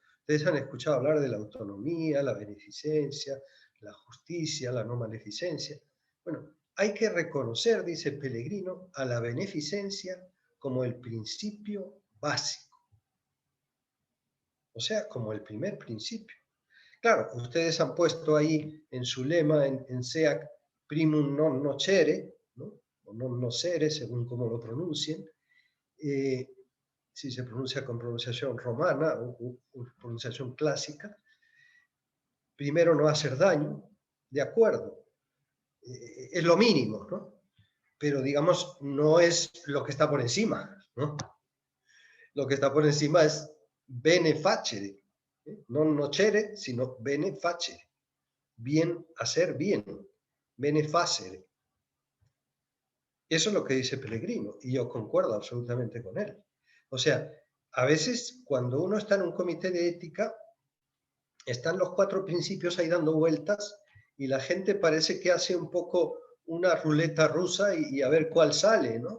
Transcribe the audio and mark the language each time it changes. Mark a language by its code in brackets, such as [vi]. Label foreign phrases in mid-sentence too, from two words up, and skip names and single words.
[es] Ustedes han escuchado hablar de la autonomía, la beneficencia, la justicia, la no maleficencia. Bueno, hay que reconocer, dice Pellegrino, a la beneficencia como el principio básico. O sea, como el primer principio. Claro, ustedes han puesto ahí en su lema, en SEAC, [la] primum non nocere, [es] ¿no? [la] O non nocere, [es] según cómo lo pronuncien, si se pronuncia con pronunciación romana o pronunciación clásica, primero no hacer daño, de acuerdo, es lo mínimo, ¿no? Pero digamos, no es lo que está por encima, ¿no? Lo que está por encima es [la] bene facere, non nocere, [es] sino [la] bene facere, [es] bien, hacer bien, [la] bene facere. [es] Eso es lo que dice Pellegrino, y yo concuerdo absolutamente con él. O sea, a veces cuando uno está en un comité de ética, están los 4 principios ahí dando vueltas y la gente parece que hace un poco una ruleta rusa y a ver cuál sale, ¿no?